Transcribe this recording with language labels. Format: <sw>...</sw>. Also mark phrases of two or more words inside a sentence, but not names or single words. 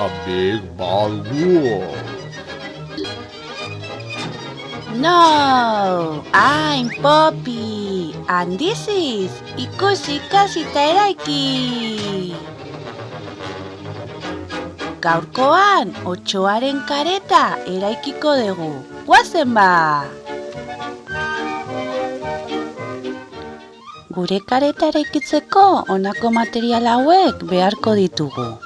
<en>Big Bad Wolf. No, I'm Poppy, and this is Ikusi Kasita Eraiki.</en> <eu>Gaurkoan, 8aren kareta eraikiko dugu. Guazen ba! Gure kareta eraikitzeko honako material hauek beharko ditugu.</eu>